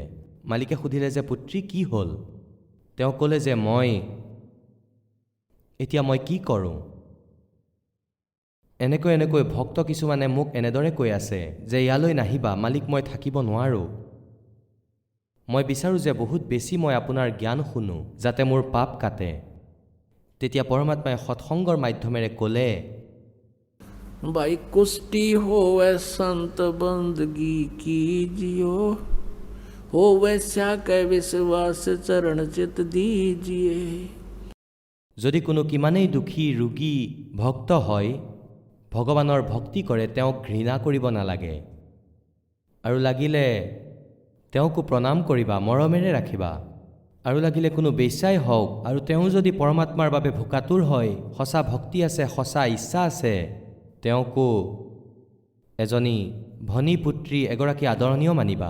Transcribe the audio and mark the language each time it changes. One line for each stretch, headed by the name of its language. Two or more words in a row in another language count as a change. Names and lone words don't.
Assamese: মালিকে সুধিলে যে পুত্ৰী কি হ'ল? তেওঁ ক'লে যে এতিয়া মই কি কৰোঁ? এনেকৈ ভক্ত কিছুমানে মোক এনেদৰে কৈ আছে যে ইয়ালৈ নাহিবা মালিক, মই থাকিব নোৱাৰোঁ। মই বিচাৰোঁ যে বহুত বেছি মই আপোনাৰ জ্ঞান শুনো যাতে মোৰ পাপ কাটে। তেতিয়া পৰমাত্মাই সৎসংগৰ মাধ্যমেৰে ক'লে,
Hindi: भाई कुष्टी होवे संत बंदगी कीजियो, होवे के विश्वास चरण चित दीजिए।
Assamese: যদি কোনো কিমানেই দুখী ৰোগী ভক্ত হয়, ভগৱানৰ ভক্তি কৰে, তেওঁক ঘৃণা কৰিব নালাগে আৰু লাগিলে তেওঁকো প্ৰণাম কৰিবা, মৰমেৰে ৰাখিবা। আৰু লাগিলে কোনো বেশ্যাই হওক আৰু তেওঁ যদি পৰমাত্মাৰ বাবে ভোকাতুৰ হয়, সঁচা ভক্তি আছে, সঁচা ইচ্ছা আছে, তেওঁকো এজনী ভনী পুত্ৰী এগৰাকী আদৰণীয় মানিবা।